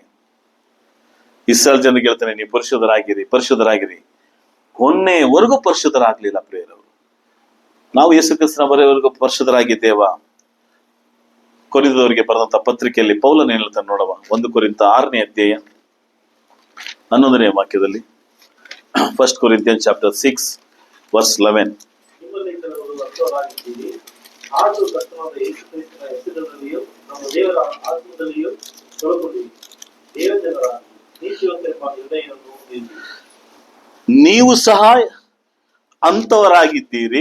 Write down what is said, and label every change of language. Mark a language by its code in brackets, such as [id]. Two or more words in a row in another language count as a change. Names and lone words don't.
[kn] ಇಸ್ರಾಯೇಲ್ ಜನರಿಗೆ ಹೇಳ್ತಾನೆ, ನೀವು ಪರಿಶುದ್ಧರಾಗಿರಿ, ಪರಿಶುದ್ಧರಾಗಿರಿ. ಕೊನೆವರೆಗೂ ಪರಿಶುದ್ಧರಾಗ್ಲಿಲ್ಲ ಪ್ರಿಯರವರು. ನಾವು ಯೇಸು ಕ್ರಿಸ್ತನ ಬರೆಯವರೆಗೂ ಪರಿಶುದ್ಧರಾಗಿದ್ದೇವಾ? ಕೊರಿಂಥದವರಿಗೆ ಬರೆದಂತ ಪತ್ರಿಕೆಯಲ್ಲಿ ಪೌಲನ್ ಹೇಳ್ತಾನೆ ನೋಡವ, 1 ಕೊರಿಂಥ 6ನೇ ಅಧ್ಯಾಯ 11ನೇ ವಾಕ್ಯದಲ್ಲಿ. [en] 1 Corinthians chapter 6 verse 11. [kn] ನಿಮ್ಮಲ್ಲಿ ಕೆಲವರು ಅರ್ಥರಾಗಿದ್ದೀರಿ, ಆದರೂ ಕರ್ತನಾದ ಯೇಸು ಕ್ರಿಸ್ತನ ಹೆಸರಿನಲ್ಲಿಯೂ ನಮ್ಮ ದೇವರ ಆತ್ಮದಲ್ಲಿಯೂ ತೊಳಕೊಂಡಿರಿ. ದೇವಜನರ ನೀತಿವಂತೆಂಬ ನಿರ್ಣಯವನ್ನು ಹೊಂದಿದ್ದೀರಿ. ನೀವು ಸಹ ಅಂತವರಾಗಿದ್ದೀರಿ.